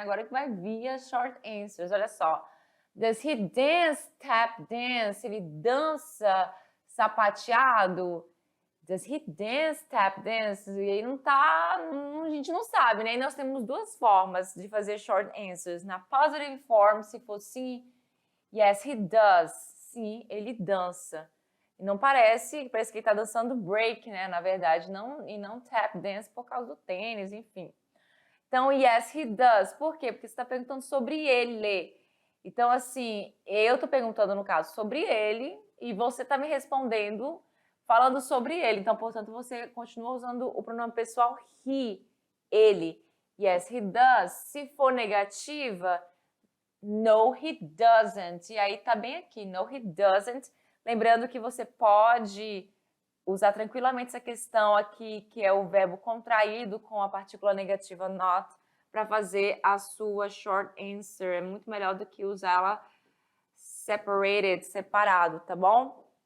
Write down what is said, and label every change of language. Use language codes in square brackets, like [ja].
[pt] Agora que vai vir as short answers. Olha só. [en] Does he dance tap dance? [pt] Ele dança sapateado? [en] Does he dance tap dance? [pt] E aí a gente não sabe, né? E nós temos duas formas de fazer short answers. Na positive form, se for sim, [en] yes, he does. [pt] Sim, ele dança. E não parece que ele está dançando break, né? Na verdade, e não tap dance por causa do tênis, enfim. Então, [en] yes, he does. [pt] Por quê? Porque você está perguntando sobre ele. Então, assim, eu estou perguntando, no caso, sobre ele e você está me respondendo falando sobre ele. Então, portanto, você continua usando o pronome pessoal he, ele. [en] Yes, he does. [pt] Se for negativa, [en] no, he doesn't. [pt] E aí tá bem aqui, no, he doesn't. Lembrando que você pode usar tranquilamente essa questão aqui, que é o verbo contraído com a partícula negativa not, para fazer a sua short answer. É muito melhor do que usá-la separated, separado, tá bom?